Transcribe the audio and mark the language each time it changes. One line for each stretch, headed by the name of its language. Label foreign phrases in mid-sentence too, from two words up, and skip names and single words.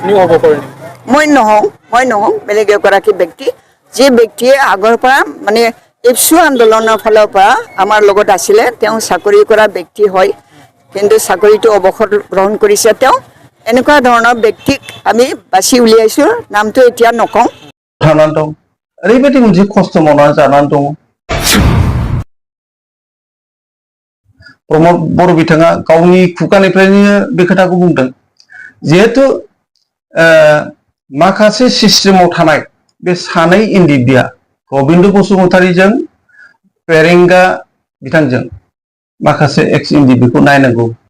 Assamese: মই নহওঁ, বেলেগ এগৰাকী ব্যক্তি, যি ব্যক্তিয়ে আগৰ পৰা মানে ইপছু আন্দোলনৰ ফালৰ পৰা আমাৰ লগত আছিলে। তেওঁ চাকৰি কৰা ব্যক্তি হয়, কিন্তু চাকৰিটো অৱসৰ গ্ৰহণ কৰিছে তেওঁ। এনেকুৱা ধৰণৰ ব্যক্তিক আমি বাছি উলিয়াইছোঁ, নামটো এতিয়া নকওঁ।
Bodo: थानानै दं, ओरैबायदि मोनसे खस्थ' मावनानै जानानै दङ। प्रमद बर' बिथाङा गावनि खुगानिफ्रायनो बे खोथाखौ बुंदों, जिहेतु माखासे सिस्टेमाव थानाय बे सानै Ndfbआ गबिन्द बसुमतारीजों फेरेंगा बिथांजों माखासे Ndfbखौ नायनांगौ